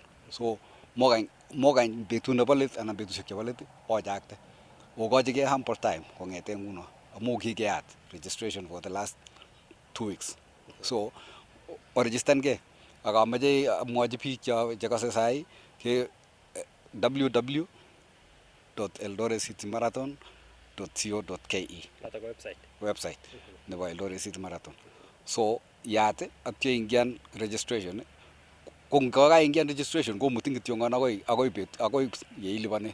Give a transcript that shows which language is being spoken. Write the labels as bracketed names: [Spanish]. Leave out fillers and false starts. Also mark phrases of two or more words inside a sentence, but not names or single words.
[Kalenjin] So mokany betut nebo let anan betusiek chebo let ochakte okochigei [English] ample time [Kalenjin] kong'ete nguno amu kikeyat [English] registration for the last 2 weeks. [Kalenjin] So oregistankei ak amache amwochi biik chekose sai ke www.eldoretcitymarathon.co.ke website nebo Eldoret City Marathon. So yat atyo ingian registration ko ngakaingian registration komutin kityo akoi yeilipane.